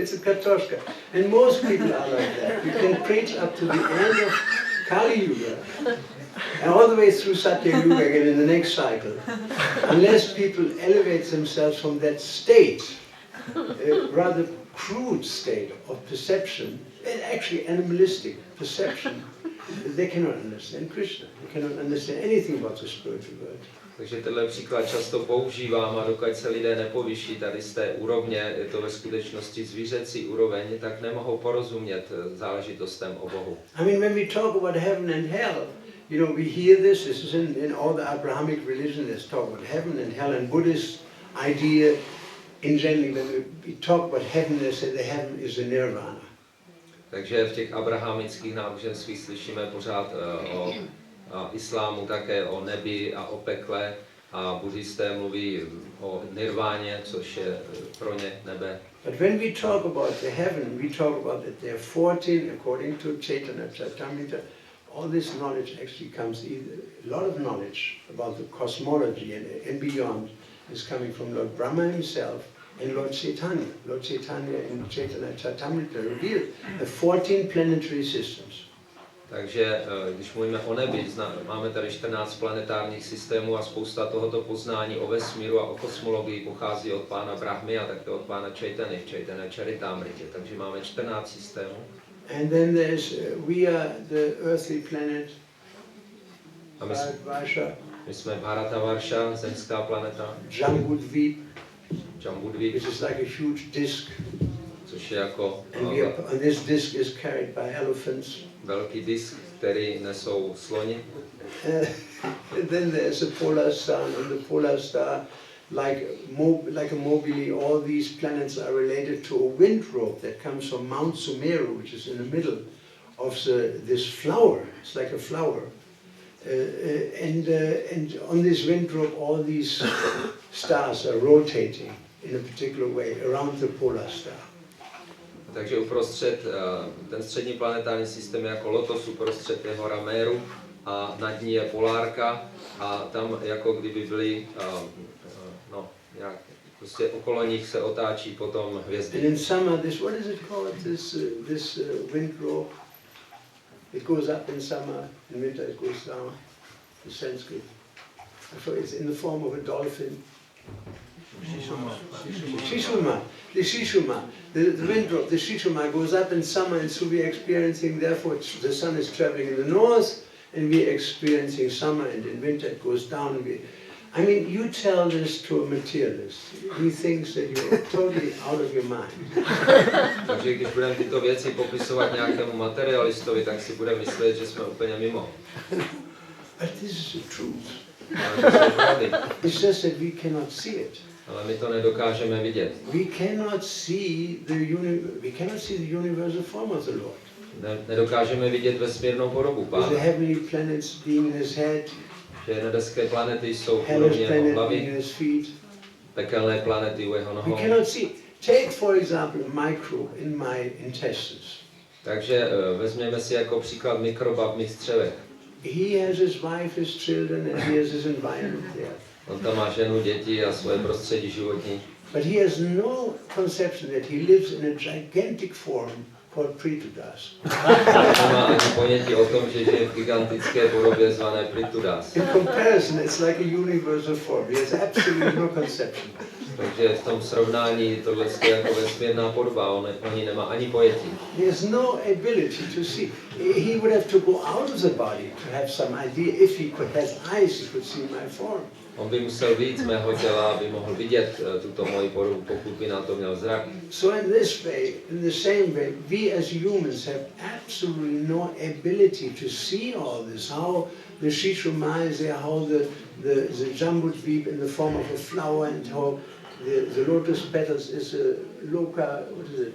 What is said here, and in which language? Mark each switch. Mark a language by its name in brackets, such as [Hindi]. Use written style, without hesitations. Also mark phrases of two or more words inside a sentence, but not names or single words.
[English] It's a katoshka. And most people are like that. You can preach up to the end of Kali Yuga. And all the way through Satya Yuga again in the next cycle. Unless people elevate themselves from that state, rather crude state of perception, and actually animalistic perception, they cannot understand Krishna. They cannot understand anything about the spiritual world. [Czech] Takže tenhle příklad často používám a dokud se lidé nepovyší tady z té úrovně, je to ve skutečnosti zvířecí úroveň, tak nemohou porozumět záležitostem o Bohu. [English] I mean, when we talk about heaven and hell, you know, we hear this is in all the Abrahamic religions, there's talk about heaven and hell, and Buddhist idea in general, when we talk about heaven, they say the heaven is the nirvana. [Czech] Takže v těch abrahamických náboženstvích slyšíme pořád o islámu také o nebi a o pekle a buddhisté mluví o nirváně, což je pro ně nebe. [English] But when we talk about the heaven, we talk about that there are 14, according to Chaitanya Charitamrita. All this knowledge actually comes, a lot of knowledge about the cosmology and beyond is coming from Lord Brahma himself and Lord Chaitanya. Lord Chaitanya in Chaitanya Charitamrita revealed the 14 planetary systems. [Czech] Takže když mluvíme o nebi, máme tady 14 planetárních systémů a spousta tohoto poznání o vesmíru a o kosmologii pochází od pána Brahmy a také od pána Chaitanya v Chaitanya Charitamritě. Takže máme 14 systémů. [English] And then there's, we are the earthly planet, Bharatavarsha. [Czech] My jsme Bharatavarsha, zemská planeta. [English] Jambudvip, [Czech] Jambudvip, [English] which is like a huge disc. [Czech] Což je jako [English] And this disc is carried by elephants. [Czech] Velký disk, který nesou sloni. [English] And then there's a polar star, and the polar star, like a mobile, all these planets are related to a wind rope that comes from Mount Sumeru, which is in the middle of this flower. It's like a flower. And on this wind rope, all these stars are rotating in a particular way around the polar star. [Czech] Takže uprostřed, ten střední planetární systém je jako lotos, uprostřed je hora Méru a nad ní je polárka a tam jako kdyby byly, prostě okolo nich se otáčí potom hvězdy. [English] And in summer, what is it called, this wind rope? It goes up in summer, in winter it goes down, the Sanskrit. So it's in the form of a dolphin. Shishuma. The Shishuma, the wind rope, the Shishuma goes up in summer, and so we're experiencing, therefore the sun is traveling in the north, and we're experiencing summer, and in winter it goes down. I mean, you tell this to a materialist. He thinks that you're totally out of your mind. [Czech] Takže když budeme tyto věci popisovat nějakému materialistovi, tak si bude myslet, že jsme úplně mimo. [English] But this is the truth. [Czech] Ale to jsou pravdy. [English] It's just that we cannot see it. [Czech] Ale my to nedokážeme vidět. [English] We cannot see the universal form of the Lord. [Czech] Nedokážeme vidět vesmírnou podobu Pána. [English] The heavenly planets being in his head, [Czech] že nebeské planety jsou [English] hellish [Czech] úrovně jeho [English] planet being [Czech] hlavy, [English] in his feet. [Czech] pekelné planety u jeho [English] We [Czech] nohou. [English] cannot see. Take for example a microbe in my intestines. [Czech] Takže vezměme si jako příklad mikroba v mých střevech. [English] He has his wife, his children, and he has his environment there. [Czech] On tam má ženu, děti a svoje prostředí životní. [English] But he has no conception that he lives in a gigantic form called Prithu [Czech] Nemá ani ponětí o tom, že žije v gigantické podobě zvané Prithu. [English] In comparison, it's like a universal form. He has absolutely no conception. [Czech] Takže v tom srovnání tohle je jako vesmírná podoba, on ní nemá ani pojetí. [English] He has no ability to see. He would have to go out of the body to have some idea. If he has eyes, he could see my form. [Czech] On by musel víc mého těla, aby mohl vidět tuto moji podobu, pokud by na to měl zrak. [English] So in this way, in the same way, we as humans have absolutely no ability to see all this. How the Shishuma is there, how the Jambudvip in the form of a flower, and how the lotus petals is a Loka, what is it?